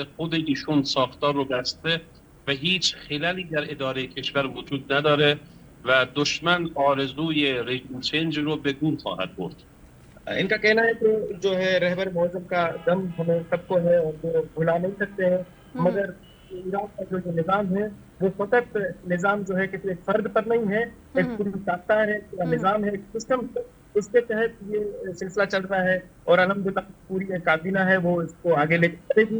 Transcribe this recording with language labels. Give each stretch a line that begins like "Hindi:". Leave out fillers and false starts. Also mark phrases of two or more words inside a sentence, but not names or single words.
Persian: خود ایشون ساختار رو بسته و هیچ خللی در اداره کشور وجود نداره و دشمن آرزوی
English: regime change
Persian: رو به گور خواهد برد.
Urdu: ان کا کہنا ہے کہ جو ہے رہبر معظم کا دم ہمیں سب کو ہے اور وہ بھلا نہیں سکتے ہیں، مگر عراق کا جو نظام ہے وہ فقط نظام جو ہے کسی ایک فرد پر نہیں ہے، ایک پوری ساختار ہے، پورا نظام ہے، ایک سسٹم، اس کے تحت یہ سلسلہ چل رہا ہے اور الحمدللہ پوری ایک کابینہ ہے وہ اس کو آگے لے کر چلے گی.